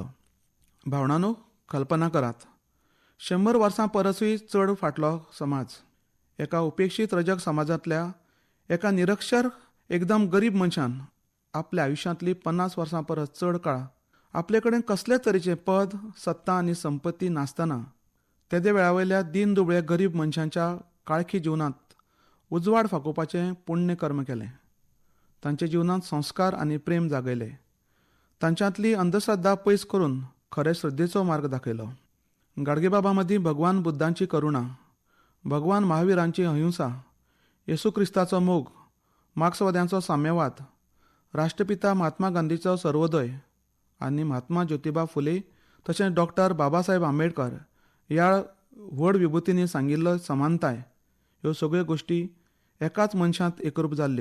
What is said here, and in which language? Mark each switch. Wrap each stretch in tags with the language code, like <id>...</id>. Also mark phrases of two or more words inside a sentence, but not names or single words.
<kok>भावणांनो, कल्पना करात, 100 वर्सां परसूय चड फाटलो समाज, एका उपेक्षीत रजक समाजांतल्या एका निरक्षर एकदम गरीब मनशान आपल्या आयुश्यांतली 50 वर्सां परस चड काळ आपले कडेन कसलेच तरेचें पद, सत्ता आनी संपत्ती नासतना तेदे वेळावयल्या दीन दुबळे गरीब मनशांच्या काळखी जिवनांत उजवाड फाकोवपाचें पुण्य कर्म केलें. तांच्या जिवनांत संस्कार आनी प्रेम जागयले. तांच्यांतली अंधश्रद्धा पयस करून खरे श्रद्धेचो मार्ग दाखयलो. गाडगे बाबा मदीं भगवान बुद्धांची करुणा, भगवान महावीरांची अहिंसा, येशू क्रिस्ताचो मोग, मार्क्सवाद्यांचो साम्यवाद, राष्ट्रपिता महात्मा गांधीचो सर्वोदय आनी महात्मा ज्योतिबा फुले तशेंच डॉक्टर बाबासाहेब आंबेडकर ह्या व्हड विभुतींनी सांगिल्लो समानताय ह्यो सगळ्यो गोश्टी एकाच मनशांत एकरूप जाल्ल्यो.</kok>